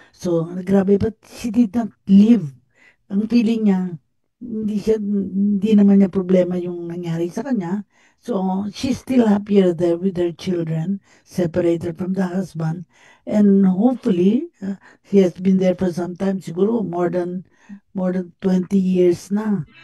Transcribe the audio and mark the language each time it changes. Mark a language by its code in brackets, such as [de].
[en] So, grabe, but she did not leave. [tl] Ang feeling niya, hindi naman niya problema yung nangyari sa kanya. [en] So, she's still happier there with her children, separated from the husband. And hopefully, she has been there for some time, [tl] siguro [en] more than 20 years na.